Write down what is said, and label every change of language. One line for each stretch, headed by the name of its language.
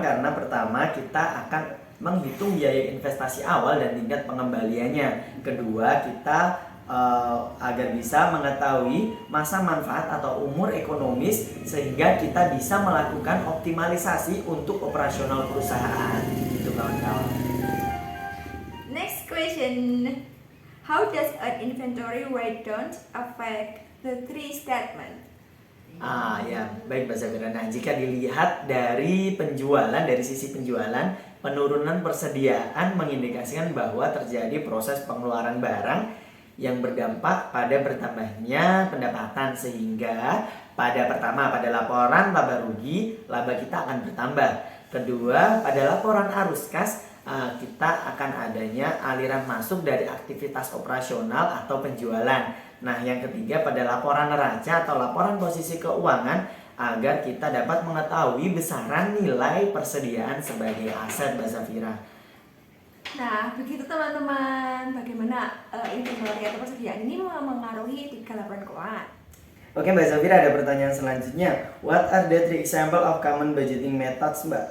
Indonesian: Karena pertama kita akan menghitung biaya investasi awal dan tingkat pengembaliannya. Kedua, kita agar bisa mengetahui masa manfaat atau umur ekonomis sehingga kita bisa melakukan optimalisasi untuk operasional perusahaan. Itu kawan-kawan.
English: Next question. How does an inventory write-down affect the three statement?
Indonesian: Ya, baik Mbak Zafira. Nah, jika dilihat dari penjualan, dari sisi penjualan, penurunan persediaan mengindikasikan bahwa terjadi proses pengeluaran barang yang berdampak pada bertambahnya pendapatan, sehingga pada laporan laba rugi, laba kita akan bertambah. Kedua, pada laporan arus kas, kita akan adanya aliran masuk dari aktivitas operasional atau penjualan. Nah, yang ketiga pada laporan neraca atau laporan posisi keuangan agar kita dapat mengetahui besaran nilai persediaan sebagai aset Mbak Zafira. Nah, begitu teman-teman, bagaimana inventory atau persediaan ini mengaruhi 3 laporan keuangan? Oke Mbak Zafira, ada pertanyaan selanjutnya.
English: What are the three example of common budgeting methods Mbak?